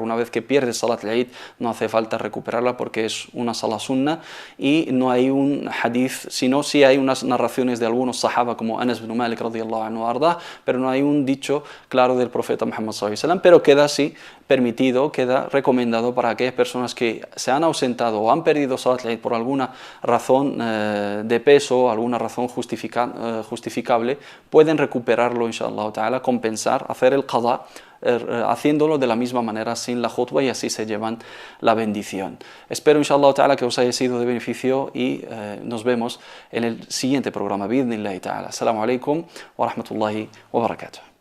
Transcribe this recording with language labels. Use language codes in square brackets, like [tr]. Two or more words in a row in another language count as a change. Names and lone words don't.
[es] Una vez que pierdes [ar] صلاة العيد [es] no hace falta recuperarla porque es una [ar] صلاة سنة [es] y no hay un hadith, sino sí hay unas narraciones de algunos sahaba como Anas ibn Malik [ar] رضي الله عنه أرضاه, [es] pero no hay un dicho claro del profeta Muhammad [ar] صلى الله عليه وسلم, [es] pero queda así permitido, queda recomendado para aquellas personas que se han ausentado o han perdido [ar] صلاة العيد [es] por alguna razón de peso, alguna razón justificable, pueden recuperarlo, [ar] إن شاء الله تعالى, [es] compensar, hacer el qada, haciéndolo de la misma manera sin la khutbah, y así se llevan la bendición. Espero, [ar] إن شاء الله تعالى, [es] que os haya sido de beneficio y nos vemos en el siguiente programa, [ar] بإذن الله تعالى. السلام عليكم ورحمة الله وبركاته.